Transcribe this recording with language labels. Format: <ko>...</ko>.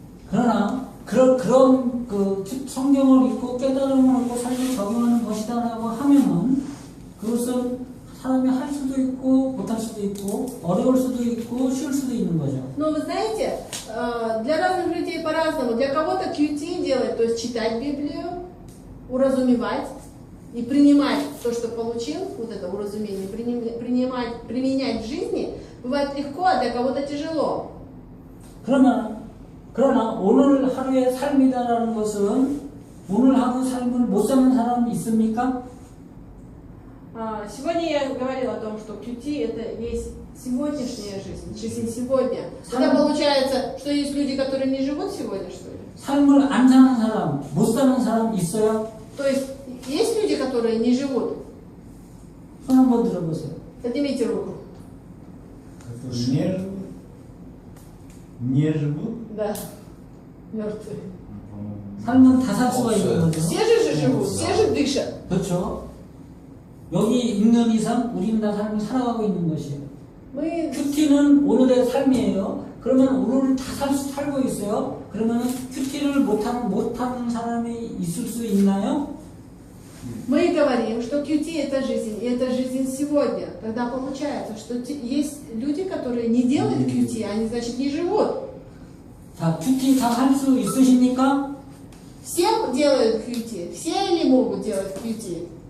<ko>그러나 그런 그 성경을 읽고 깨달음을 얻고 삶에 적용하는 것이다라고 하면은 그것은 사람이 할 수도 있고 못할 수도 있고 어려울 수도 있고 쉬울 수도 있는 거죠.</ko> <ru>Но вы знаете, для разных людей по-разному. Для кого-то QT делать, то есть читать Библию, уразумевать и принимать то, что получил, вот это уразумение, применять в жизни, бывает легко, а для кого-то тяжело.</ru> <ko>그러나 오늘 하루의 삶이다라는 것은 오늘 하루 삶을 못 사는 사람 있습니까?</ko> <ru>Сегодня я говорила о том, что QT это есть сегодняшняя жизнь, жизнь сегодня. Тогда получается, что есть люди, которые не живут сегодня, что ли?</ru> <ko>삶을 안 사는 사람, 못 사는 사람 있어요?</ko> <ru>То есть есть люди, которые не живут?</ru> <ko>손 한번 들어보세요.</ko> <ru>Поднимите руку. Которые не живут? Не живут? Да, мертвые. По-моему.</ru> <ko>삶은 다 살 수가 있는 거죠.</ko> <ru>Все же живут, все же дышат.</ru> <ko>그렇죠. 여기 있는 이상 우리는 다 삶을 살아가고 있는 것이에요.</ko> <ru>Мы</ru> <ko>큐티는 오늘의 삶이에요. 그러면 오늘을 다 살고 있어요. 그러면 큐티를 못하는 사람이 있을 수 있나요?</ko> <ru>Мы говорим, что QT это жизнь, и это жизнь сегодня. Тогда получается, что есть люди, которые не делают QT, они, значит, не живут.</ru> <ko>자, 큐티 다 할 수 있으십니까?</ko> <ru>Все делают QT, все ли могут делать QT?</ru>